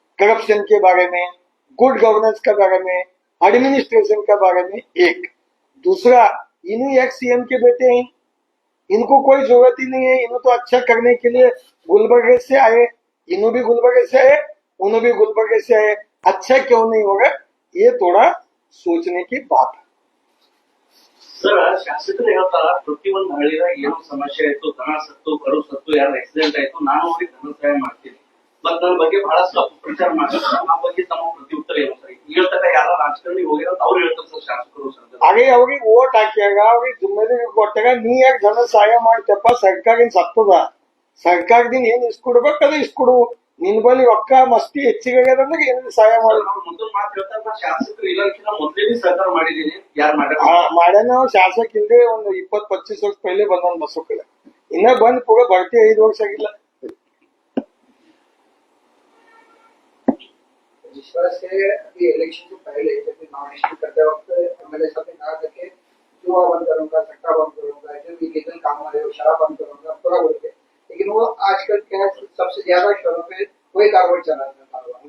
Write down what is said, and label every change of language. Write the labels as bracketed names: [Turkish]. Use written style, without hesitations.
[Hindi] Corruption के बारे में, गुड गवर्नेंस के बारे में, एडमिनिस्ट्रेशन के बारे में। एक दूसरा, इन्हीं एक सीएम के बेटे हैं, इनको कोई जरूरत ही नहीं है, इन्हों तो अच्छा करने के लिए गुलबर्गे से आए, इन्हों भी गुलबर्गे से आए, उन्हों भी गुलबर्गे से आए, अच्छा क्यों नहीं होगा, ये थोड़ा सोचने की बात है। [Kannada] ಸರ್ ಶಾಸಕರು ಹೇಳ್ತಾರ ಪ್ರತಿಯೊಂದು ಹಳ್ಳಿದಾಗ ಏನೋ ಸಮಸ್ಯೆ ಆಯ್ತು, ದನ ಸತ್ತು, ಕರು ಸತ್ತು, ಯಾರು ಆಕ್ಸಿಡೆಂಟ್ ಆಯ್ತು, ನಾನು ಹೋಗಿ ಧನ ಸಹಾಯ ಮಾಡ್ತೀನಿ. ಮತ್ ನನ್ನ ಬಗ್ಗೆ ಬಹಳಷ್ಟು ಅಪಪ್ರಚಾರ ಮಾಡ್ತಾರೆ. ಆ ಬಗ್ಗೆ ತಮ್ಮ ಪ್ರತಿ ಉತ್ತರ ಏನು ಸರ್? ಹೇಳ್ತಾರ ಯಾರ ರಾಜಕಾರಣಿ ಹೋಗಿರೋ ಅವ್ರು ಹೇಳ್ತಾರೆ ಸರ್ ಶಾಸಕರು ಸರ್. ಹಾಗೆ ಅವ್ರಿಗೆ ಓಟ್ ಹಾಕ್ಯಾಗ ಅವ್ರಿಗೆ ಜಿಮ್ಮೆದಾರಿ ಕೊಟ್ಟಾಗ ನೀ ಯಾಕೆ ಧನ ಸಹಾಯ ಮಾಡ್ತಪ್ಪ, ಸರ್ಕಾರದಿಂದ ಸತ್ತದ, ಸರ್ಕಾರದಿಂದ ಏನ್ ಇಸ್ಕೊಡ್ಬೇಕು ಅದು ಇಸ್ಕೊಡು, ನಿನ್ ಬಳಿ ರೊಕ್ಕ ಮಸ್ತಿ ಹೆಚ್ಚಿಗೆ ಆಗ್ಯದಂದ್ರೆ ಏನ್ ಸಹಾಯ ಮಾಡ. ಮುಂದಿನ ಮಾತು ಹೇಳ್ತಾರೆ ಶಾಸಕರು ಇಲಾಖೆನ ಮೊದಲೇ ಸಹಕಾರ ಮಾಡಿದೀನಿ, ಯಾರು ಮಾಡ್ಯಾನ ಶಾಸಕ ಇಲ್ಲದೆ ಒಂದು 20-25 ವರ್ಷ ಪहिले ಬಂದ ಬಸವ ಕಲ್ಯಾಣ, ಇನ್ನ ಬಂದ್ ಪೂರ ಬರ್ತಿ 5 ವರ್ಷ ಆಗಿಲ್ಲ. [Hindi] जिस तरह से अभी इलेक्शन से पहले जब नॉमिनेशन करते वक्त एमएलए साहब ने कहा था कि जुआ बंद करूंगा, सट्टा बंद करूंगा, जो भी लीगल काम है वो शराब बंद करूंगा, पूरा बोल के, लेकिन वो आजकल क्या है, सबसे ज्यादा शहरों पे वही कारोबार चला रहा है।